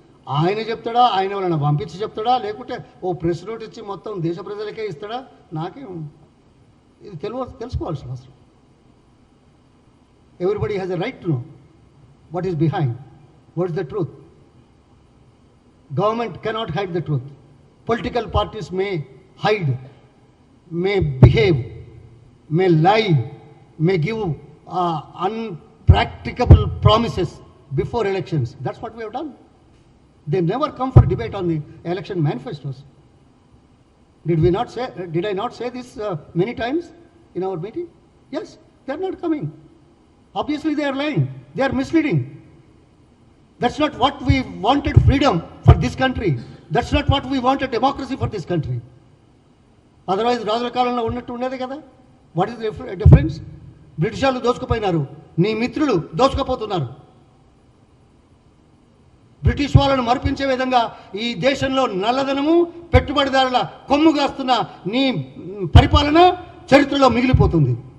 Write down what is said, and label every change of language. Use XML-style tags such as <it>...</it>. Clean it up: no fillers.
<te>ఆయన చెప్తాడా, ఆయన వాళ్ళని పంపించి చెప్తాడా, లేకుంటే ఓ ప్రెస్ నోట్ ఇచ్చి మొత్తం దేశ ప్రజలకే ఇస్తాడా? నాకేం ఇది తెలుసుకోవాల్సిన అవసరం.</te> <en>Everybody has a right to know what is behind, what is the truth. Government cannot hide the truth. Political parties may hide, may behave, may lie, may give unpracticable promises before elections. That's what we have done. They never come for debate on the election manifestos. Did I not say this many times in our meeting? Yes, they are not coming. Obviously they are lying. They are misleading. That's not what we wanted freedom for this country. That's not what we wanted democracy for this country.</en> <te>Otherwise, రాజుల కాలంలో ఉన్నట్టు ఉండేది కదా.</te> <en>What is difference?</en> <te>British వాళ్ళు దోచుకుపోయినారు, నీ మిత్రులు దోచుకుపోతున్నారు. British వాళ్ళను మరిపించే విధంగా ఈ దేశంలో నల్లధనము, పెట్టుబడిదారుల కొమ్ము కాస్తున్న నీ పరిపాలన చరిత్రలో మిగిలిపోతుంది.</te>